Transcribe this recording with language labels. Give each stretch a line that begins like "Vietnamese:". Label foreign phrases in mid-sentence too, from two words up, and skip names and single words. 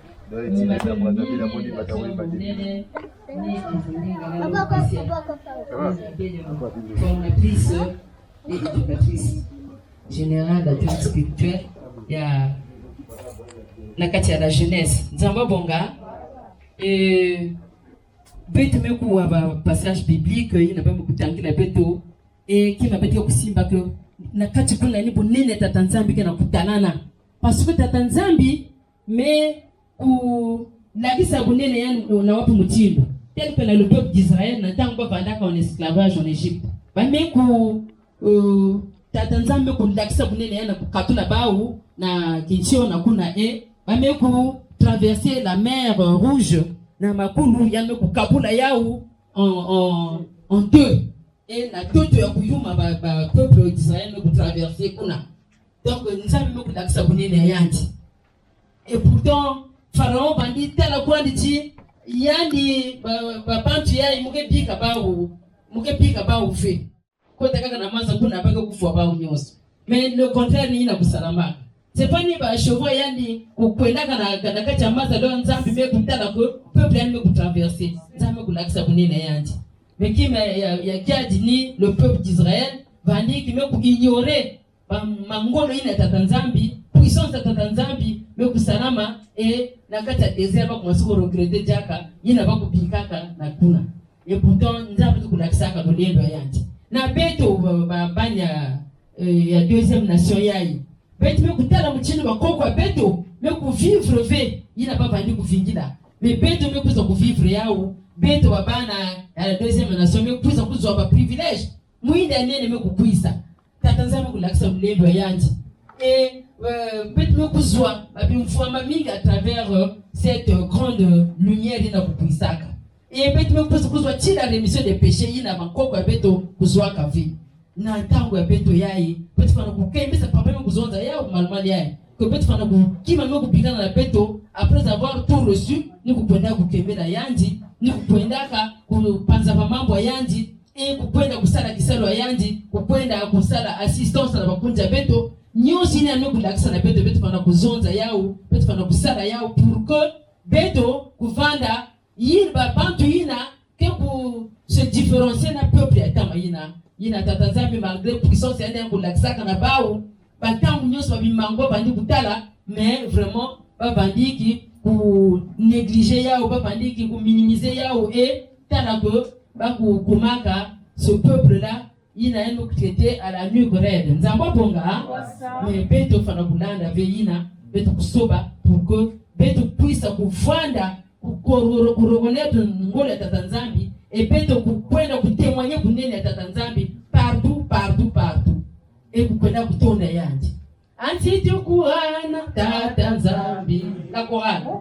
French: formatrice et éducatrice générale d'attente spirituelle
Kituba (Democratic Republic of Congo): ya na kati ya
French: la jeunesse
Kituba (Democratic Republic of Congo): nzamba bonga beto meku wa
French: passage biblique
Kituba (Democratic Republic of Congo): ina ba mukutangila beto kima beto kusimba ke na kati kuna ni bonene tata nzambi ke na kutanana
French: parce que
Kituba (Democratic Republic of Congo): tata nzambi mais ku lagisa bonene yani na wapi mutindo
French: tel que le peuple d'Israël
Kituba (Democratic Republic of Congo): na tango bandaka
French: en esclavage en Égypte
Kituba (Democratic Republic of Congo): ba meku tata nzambi ku lagisa bonene yani kukatula bawu na kinchio na kuna ba meku
French: traverser la mer Rouge
Kituba (Democratic Republic of Congo): na makulu yani kukabula yao
French: en deux et la toute
Kituba (Democratic Republic of Congo): ya kuyuma ba
French: peuple d'Israël
Kituba (Democratic Republic of Congo): ku traverser kuna donc nzambi meku lagisa bonene yanti
French: et pourtant Pharaon
Kituba (Democratic Republic of Congo): bandi tala kwa nditi yani bantu yayi muke pika bawu fe ko takaka na manza kuna baka kufwa bawu nyoso
French: mais le contraire
Kituba (Democratic Republic of Congo): ni na kusalama
French: c'est pas
Kituba (Democratic Republic of Congo): ni ba chevaux yani kukwenda kana kati ya manza leo nzambi me kutala ko peuple yani me kutraverser nzambi kulakisa bunene yanti mais qui ya kiadi ni
French: le peuple d'Israël
Kituba (Democratic Republic of Congo): bandi qui me ku ignorer mangolo ina tata nzambi puissance tata nzambi me kusalama et na kati ya désert ba commencer ko regretter jaka ina ba kupikaka na kuna
French: et pourtant
Kituba (Democratic Republic of Congo): nzambi kulakisaka do lendo yanti na beto banya ya
French: deuxième nation
Kituba (Democratic Republic of Congo): yayi beto me kutala mchini bakoko beto me ku vivre ve ina ba bandi kuvingila mais beto me kuza ku vivre yao beto babana ya
French: deuxième nation
Kituba (Democratic Republic of Congo): me kuza kuzwa ba privilège muinda nene me kukuisa tata nzambi kulakisa lendo yanti et beto me kuzwa babimfama mingi
French: à travers cette grande lumière
Kituba (Democratic Republic of Congo): ina kukuisaka et beto me kuzwa tila
French: rémission des péchés
Kituba (Democratic Republic of Congo): ina bakoko beto kuzwa kavi na tango ya beto yayi beto fana kukembesa papa me kuzonza yao malmali yayi que beto fana kima me kupigana na beto
French: après avoir tout reçu
Kituba (Democratic Republic of Congo): ni kupenda kukembela yandi ni kupenda kupanza mambo yandi et kupenda kusala kisalo yandi kupenda kusala assistance na bakunja beto nyosi ni ame kulakisa na beto fana kuzonza yao beto fana kusala yao
French: pour que
Kituba (Democratic Republic of Congo): beto kuvanda yilba bantu yina ke ku
French: se différencier
Kituba (Democratic Republic of Congo): na peuple ya tama yina tata nzambi
French: malgré puissance
Kituba (Democratic Republic of Congo): ya kulakisa kana bawo batangu nyoso babimango bandi kutala
French: mais vraiment
Kituba (Democratic Republic of Congo): ba bandiki ku négliger yao ba bandiki ku minimiser yao et tala que ba ku kumaka
French: ce peuple là
Kituba (Democratic Republic of Congo): yina eno
French: traité à la nuque raide
Kituba (Democratic Republic of Congo): nzamba bonga mais beto fana kulanda ve yina beto kusoba
French: pour que
Kituba (Democratic Republic of Congo): beto puisse kuvanda kureconnaître ngole tata nzambi et beto kukwenda kutémoigner kunene tata nzambi partout et kukwenda kutonda yandi anti tukuana tata nzambi
French: la chorale